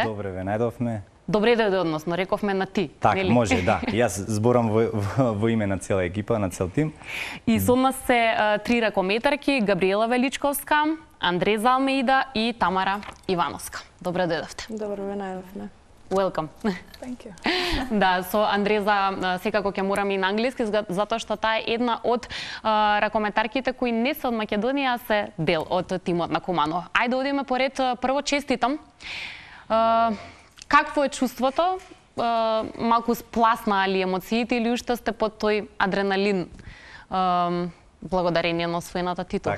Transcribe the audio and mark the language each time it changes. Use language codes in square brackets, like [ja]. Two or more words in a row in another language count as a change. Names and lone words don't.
[mk] Добре ве најдовме. Добре дојде, односно, рековме на ти. Така, може, да. Јас зборам во име на цела екипа, на цел тим. И со нас се три ракометарки, Габриела Величковска, Андреза Алмеида и Тамара Ивановска. Добре дојдовте. Добре ве најдовме. Welcome. [en] Thank you. [mk] Да, со Андреза секако ќе морам и на англиски, затоа што таа е една од ракометарките кои не се од Македонија, а се дел од тимот на Куманово. Ајде одиме поред. Прво честитам. Какво е чувството? Малку спласнаа ли емоциите или уште сте под тој адреналин благодарение на освоената титула?